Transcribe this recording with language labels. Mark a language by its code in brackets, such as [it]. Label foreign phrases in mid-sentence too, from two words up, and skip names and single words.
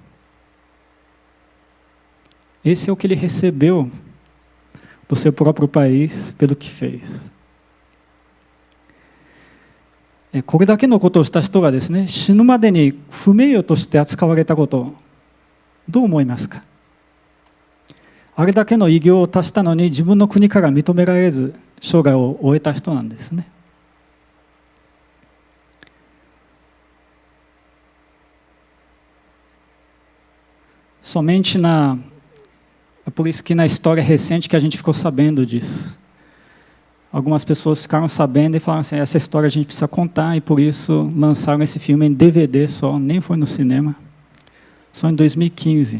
[pt] Esse é o que ele recebeu do seu próprio país pelo que fez. [ja] これだけのことをした人がですね、死ぬまでに不名誉として扱われたこと、どう思いますか？あれだけの偉業を達したのに自分の国から認められず生涯を終えた人なんですね。 [pt] Somente é por isso que na história recente que a gente ficou sabendo disso. algumas pessoas ficaram sabendo e falaram assim, essa história a gente precisa contar, e por isso lançaram esse filme em DVD só, nem foi no cinema, só em 2015.